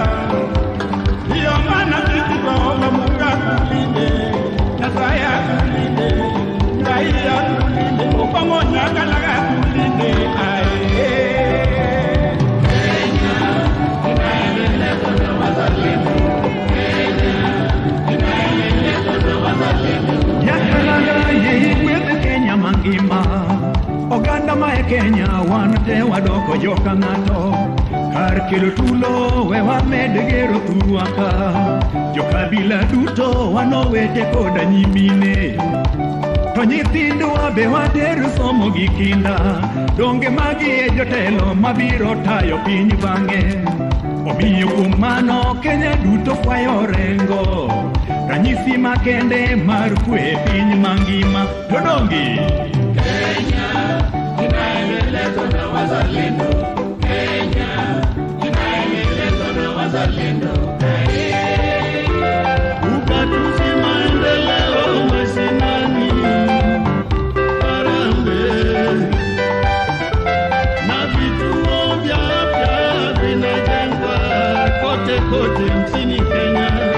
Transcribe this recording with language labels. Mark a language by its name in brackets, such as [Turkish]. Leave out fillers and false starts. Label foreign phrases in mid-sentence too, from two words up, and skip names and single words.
[Swahili] Ndiyo maana sisi twaomba Mungu atulinde, Nyasaye atulinde, raia atulinde, pamoja kalaga atulinde. Kenya inaendelezwa na wazalendo. Kenya inaendelezwa na wazalendo. [Luo (Kenya and Tanzania)] Yakalaga yiwethe Kenya mangima. Oganda mae Kenya wan te wadoko joka ng'ato. Kar kelo tulo we wamed gero thurwaka. Jokabila duto wanowete koda nyimine. To nyithindwa be water somo gi kinda. Donge magi e jotelo mabiro tayo piny bang'e. Omiyo kuom mano Kenya duto kwayo rengo. Ranyisi makende mar kwe piny mangima. To dongi [Swahili] Kenya inaendelezwa na wazalendo. Kenya inaendelezwa na wazalendo. Ugatuzi maendeleo mashinani. Harambee na vituo vya afya vinajengwa kote kote nchini Kenya.